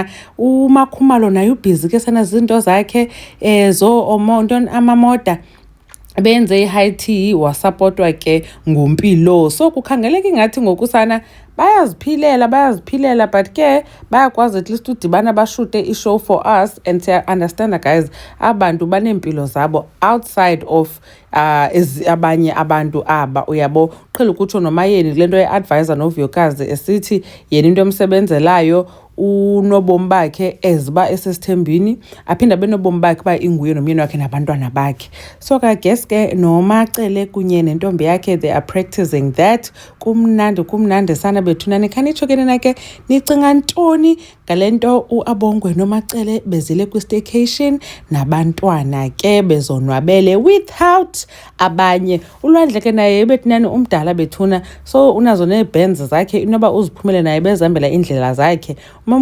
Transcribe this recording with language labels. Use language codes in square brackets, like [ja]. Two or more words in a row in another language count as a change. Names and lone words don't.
[xh] UMakhumalo naye ubhizi ke sana zinto zakhe amamoda benze [en] i-high tea [xh] wasapotwa ke nguMpilo. So kukhangeleka ingathi ngoku sana bayaziphilela but ke bayakwazi [en] at least [xh] udibana bashute i-show [en] for us. And siya understand guys, [xh] abantu baneempilo zabo [en] outside of [xh] abanye abantu aba uyabo. Qhela ukutsho nomayeni kule nto ye-advisor novuyokazi esithi yena into emsebenzelayo unobomi bakhe eziba esesithembini aphinde abe nobomi bakhe uba inguye nomyeni wakhe nabantwana bakhe. So ka guess ke noMacele kunye nentombi yakhe [en] they are practicing that. [xh] Kumnandi sana bethunani. Khanitsho ke nina ke nicinga ntoni ngale nto uAbongwe noMacele bezile kwi-staycation nabantwana ke bezonwabele without abanye. Ulwandle ke naye bethunani umdala bethuna, so unazo neebands zakhe inoba uziphumele naye bezihambela indlela zakhe.